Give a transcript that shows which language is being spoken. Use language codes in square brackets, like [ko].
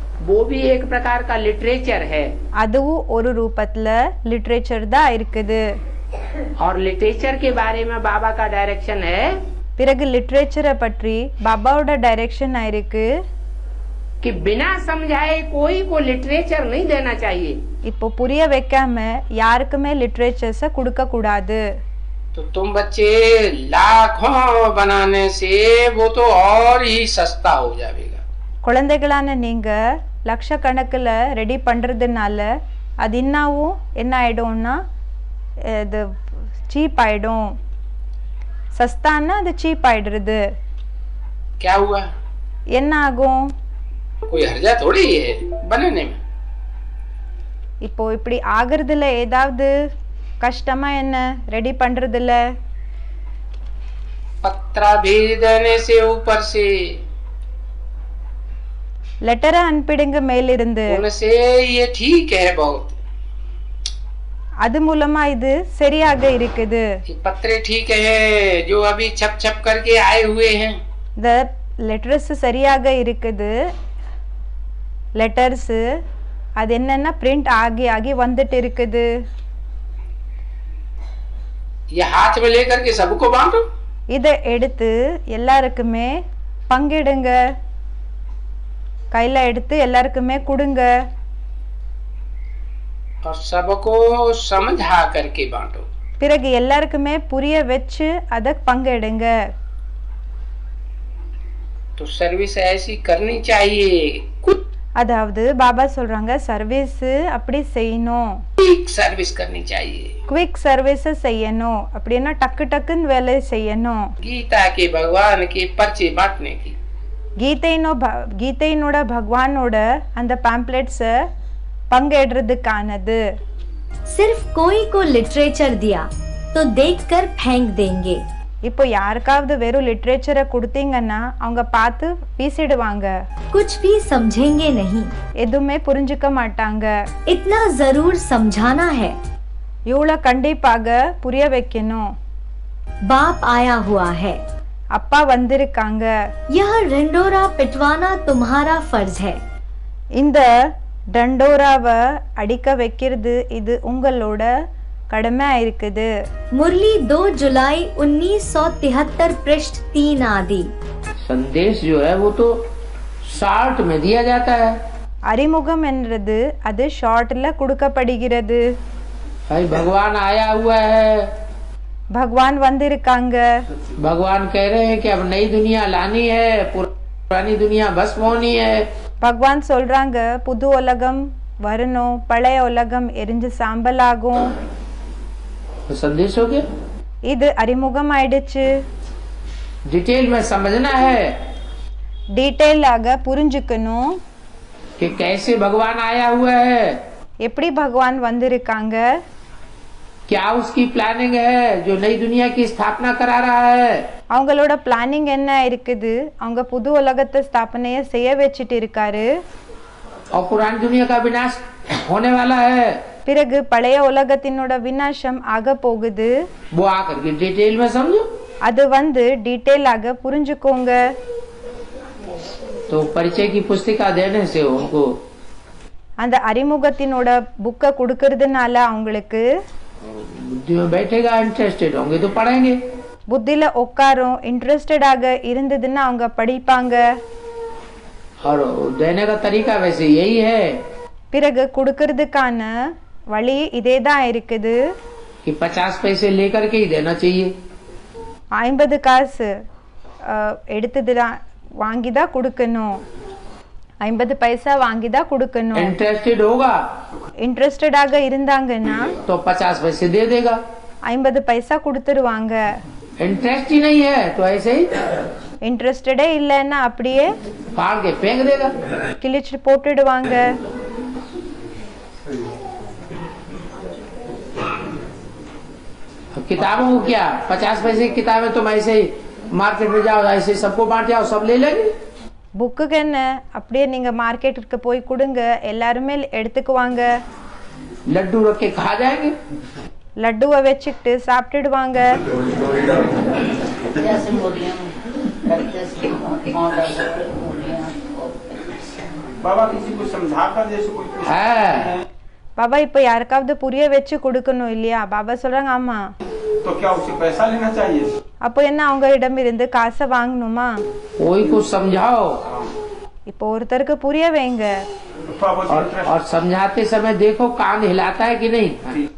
[hi] वो भी एक प्रकार का लिटरेचर है. [ta] அதுவும் ஒரு ரூபத்துல லிட்ரேச்சர் தான் இருக்குது. [hi] और लिटरेचर के बारे में बाबा का डायरेक्शन है [ta] பிறகு லிட்ரேச்சரை பற்றி பாபாவோட டைரக்ஷன் ஆயிருக்கு, [hi] कि बिना समझाए कोई को लिटरेचर नहीं देना चाहिए. [ta] இப்போ புரிய வைக்காம யாருக்குமே லிட்ரேச்சர்ஸை கொடுக்க கூடாது. [hi] तो तुम बच्चे लाखों बनाने से वो तो और ही सस्ता हो जाएगा. [ta] குழந்தைகளான நீங்க லட்சக்கணக்கில் ரெடி பண்றதுனால அது இன்னும் என்ன ஆயிடும்னா இது சீப் ஆயிடும். சஸ்தான்னா அது சீப் ஆயிடுறது. [hi] क्या हुआ? [ta] என்ன ஆகும்? [hi] कोई हर्जा थोड़ी है बनाने में. [ta] இப்போ இப்படி ஆகிறதுல ஏதாவது கஷ்டமா என்ன ரெடி பண்றதுல? [hi] पत्रा भेज देने से ऊपर से, [ta] லெட்டரை அனுப்பிடுங்க மேலிருந்து, [hi] उनसे ये ठीक है बहुत. [ta] அது மூலமா இது சரியாக இருக்குது. [hi] ये पत्रे ठीक है जो अभी छप छप करके आए हुए हैं. [ta] இந்த லெட்டர்ஸ் சரியாக இருக்குது. லெட்டர்ஸ் அது என்னன்னா பிரிண்ட் ஆகி வந்துட்டு இருக்குது. [hi] ये हाथ में लेकर के सबको बांटो. [ta] இதை எடுத்து எல்லாருக்குமே பங்கிடுங்க. கையில் எடுத்து எல்லாருக்குமே கொடுங்க. [hi] और सबको समझा करके बांटो. [ta] பிறகு எல்லாருக்குமே புரிய வச்சு அதை பங்கெடுங்க. [hi] तो सर्विस ऐसी करनी चाहिए. कुछ [ta] அதாவது பாபா சொல்றாங்க சர்வீஸ் அப்படி செய்யணும். [hi] सर्विस करनी चाहिए. [ta] குவிக் சர்வீஸ் செய்யணும். அப்படின்னா டக்கு டக்குன்னு வேலை செய்யணும். [hi] गीता के भगवान के पर्चे बांटने की. [ta] கீதையினோட பகவானோட அந்த पैम्पलेट्स பங்கெடுறதுக்கானது. [hi] सिर्फ कोई को लिटरेचर दिया तो देखकर फेंक देंगे. [ta] இப்போ யாருக்காவது வெறும் லிட்ரேச்சரை கொடுத்தீங்கன்னா அவங்க பார்த்து வீசிடுவாங்க. [hi] कुछ भी समझेंगे नहीं. [ta] எதுவுமே புரிஞ்சுக்க மாட்டாங்க. [hi] इतना जरूर समझाना है. [ta] இவ்வளோ கண்டிப்பாக புரிய வைக்கணும். [hi] बाप आया हुआ है. [ta] அப்பா வந்திருக்காங்க. [hi] यह ढंडोरा पिटवाना तुम्हारा फर्ज है. [ta] இந்த டண்டோராவை அடிக்க வைக்கிறது இது உங்களோட கடமையா இருக்குது. [hi] मुरली 2 जुलाई 1973 पृष्ठ 3 आदि. संदेश जो है वो तो शॉर्ट में दिया जाता है. [ta] அறிமுகம் என்றது அது ஷார்ட்ல கொடுக்கப்படுகிறது. [hi] भाई भगवान आया हुआ है. [ta] भगवान வந்திருக்காங்க. [hi] भगवान कह रहे हैं कि अब नई दुनिया लानी है, पुरानी दुनिया भस्म होनी है. [ta] பகவான் சொல்றாங்க புது உலகம் வரணும், பழைய உலகம் எரிஞ்சு சாம்பலாகும். [hi] तो संदेश हो गया. [ta] இது அறிமுகம் ஆயிடுச்சு. [hi] डिटेल में समझना है [ta] டீட்டெயிலாக புரிஞ்சுக்கணும் [hi] कि कैसे भगवान आया हुआ है, [ta] எப்படி பகவான் வந்திருக்காங்க, [hi] क्या उसकी प्लानिंग है जो नई दुनिया की स्थापना करा रहा है. [ta] அவங்களோட பிளானிங் என்ன இருக்குது, அவங்க புது உலகத்தை ஸ்தாபனைய செய்ய வச்சுட்டு இருக்காரு. [hi] और पुरानी दुनिया का विनाश होने वाला है. [ta] பிறகு பழைய உலகத்தினோட விநாசம் ஆக போகுது. [hi] वो आकर के डिटेल में समझो. [ta] அது டீட்டெயிலாக புரிஞ்சுக்கோங்க. [hi] तो परिचय की पुस्तिका देने से उनको [ta] அந்த அறிமுகத்தினோட புக்கை கொடுக்கறதுனால அவங்களுக்கு [hi] बुद्धि में बैठेगा, इंटरेस्टेड होंगे तो पढ़ेंगे. [ta] புத்தியில உட்காரும், இன்ட்ரெஸ்டடாக இருந்ததுன்னா அவங்க படிப்பாங்க. [hi] और देने का तरीका वैसे यही है [ta] பிறகு கொடுக்கறதுக்கான வழி இதே தான் இருக்குது. [hi] कि 50 पैसे लेकर के ही देना चाहिए. [ta] 50 காசு எடுத்துதான் வாங்கிதான் கொடுக்கணும். 50 பைசா வாங்கிதான் கொடுக்கணும். [hi] इंटरेस्टेड होगा [ta] இன்ட்ரெஸ்டடாக இருந்தாங்கன்னா [hi] तो 50 पैसे दे देगा. [ta] 50 பைசா கொடுத்துருவாங்க. [hi] इंटरेस्ट ही नहीं है तो ऐसे ही [ta] இன்ட்ரெஸ்டடே இல்லைன்னா அப்படியே [hi] फाड़ के फेंक देगा. [ta] கிழிச்சு போட்டுடுவாங்க. [hi] किताबों को क्या 50 पैसे की किताबें तुम ऐसे ही मार्केट में जाओ, ऐसे सबको बांट जाओ, सब ले लेंगे. [ta] புக்குக்கு என்ன அப்படியே நீங்க மார்க்கெட்டுக்கு போய் கொடுங்க, எல்லாருமே எடுத்துக்குவாங்க. [hi] लड्डू रख के खा जाएंगे. [ta] லட்டுவை வச்சுக்கிட்டு சாப்பிட்டுடுவாங்க. [hi] बाबा किसी को समझा कर जैसे कोई है [ta] பாபா இப்ப யாருக்காவது புரிய வச்சு கொடுக்கணும் இல்லையா? பாபா சொல்றாங்க ஆமா. [hi] तो क्या उससे पैसा लेना चाहिए? [ta] அப்போ என்ன அவங்க இடம் இருந்து காசை வாங்கணுமா? [hi] कोई को समझाओ [ta] இப்போ ஒருத்தருக்கு புரிய வைங்க. [hi] और समझाते समय देखो कान हिलाता है कि नहीं.